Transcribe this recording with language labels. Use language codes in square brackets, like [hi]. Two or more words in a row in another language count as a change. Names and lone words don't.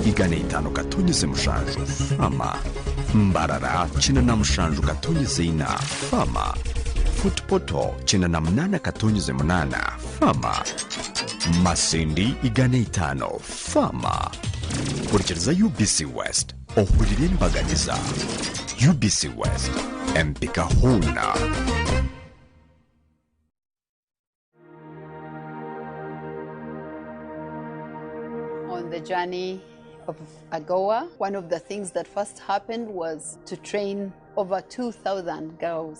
[nyn] 105.7 Fama, Mbarara 97.4 Fama, Futpoto 98.8 Fama, Masindi 5 Fama. Kurikiriza UBC West ohurire embaganiza. UBC West empika huna. [en] On the journey of AGOA, one of the things that first happened was to train over 2,000 girls.